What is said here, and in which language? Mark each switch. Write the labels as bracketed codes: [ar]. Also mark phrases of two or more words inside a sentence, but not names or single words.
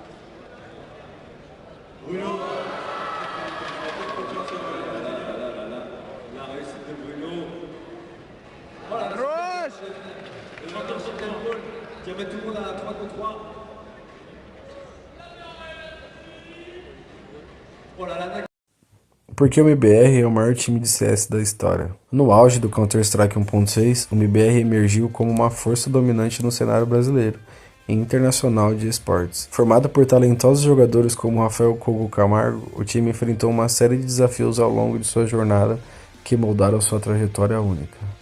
[fr] Bruno, la réussite de Bruno. Voilà, le chanteur Chantal Paul qui avait tout le monde à 3 contre 3. Oh là là, [pt] Porque o MBR é o maior time de CS da história. No auge do Counter-Strike 1.6, o MBR emergiu como uma força dominante no cenário brasileiro e internacional de esportes. Formado por talentosos jogadores como Rafael Kogu Camargo, o time enfrentou uma série de desafios ao longo de sua jornada que moldaram sua trajetória única.